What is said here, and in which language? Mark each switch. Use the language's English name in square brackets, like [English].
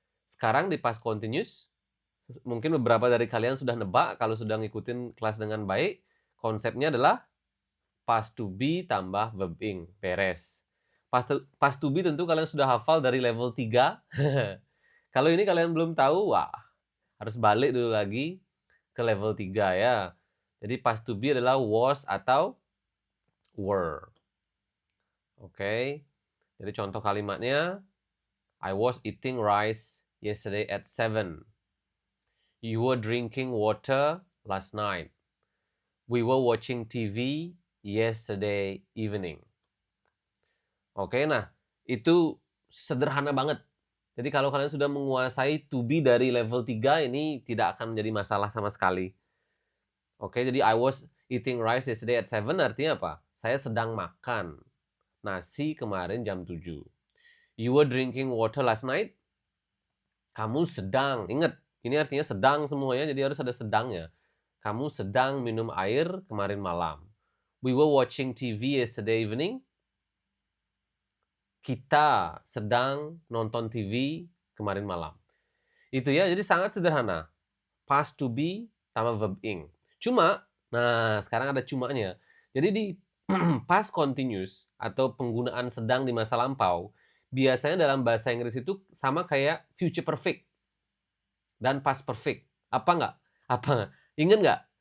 [Indonesian] Sekarang di past continuous, mungkin beberapa dari kalian sudah nebak kalau sudah ngikutin kelas dengan baik, konsepnya adalah past to be tambah verb ing. Beres. Past to be tentu kalian sudah hafal dari level 3. Kalau ini kalian belum tahu, wah, harus balik dulu lagi ke level 3 ya. Jadi past to be adalah was atau were. Oke. Jadi contoh kalimatnya, [English] I was eating rice yesterday at 7. You were drinking water last night. We were watching TV yesterday evening. [Indonesian] Oke, nah itu sederhana banget. Jadi kalau kalian sudah menguasai to be dari level 3 ini tidak akan menjadi masalah sama sekali. Oke, jadi [English] I was eating rice yesterday at 7 [Indonesian] artinya apa? Saya sedang makan nasi kemarin jam 7. [English] You were drinking water last night. [Indonesian] Kamu sedang, ingat, ini artinya sedang semuanya, jadi harus ada sedangnya. Kamu sedang minum air kemarin malam. [English] We were watching TV yesterday evening. [Indonesian] Kita sedang nonton TV kemarin malam. Itu ya, jadi sangat sederhana. Past to be tambah verb ing. Cuma, nah sekarang ada cumanya. Jadi di past continuous atau penggunaan sedang di masa lampau, biasanya dalam bahasa Inggris itu sama kayak future perfect dan past perfect. Apa nggak? Apa? Ingat nggak?